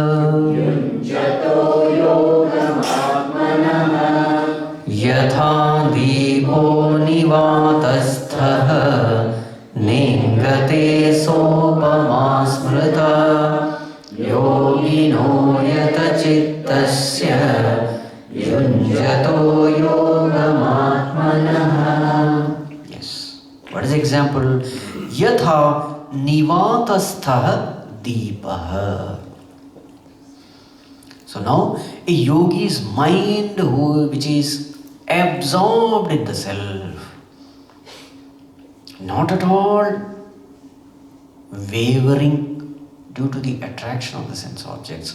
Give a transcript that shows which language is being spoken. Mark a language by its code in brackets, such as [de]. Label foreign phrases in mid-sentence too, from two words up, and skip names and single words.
[sa] Yatha deepo nivatasthaha Ningate sopama smrita Yogino yata chittasya Yunjato yogamatmanaha. [en] Yes. What is the example? [sa] Yatha nivatasthaha deepaha. [en] So now a yogi's mind which is absorbed in the self, not at all wavering due to the attraction of the sense objects.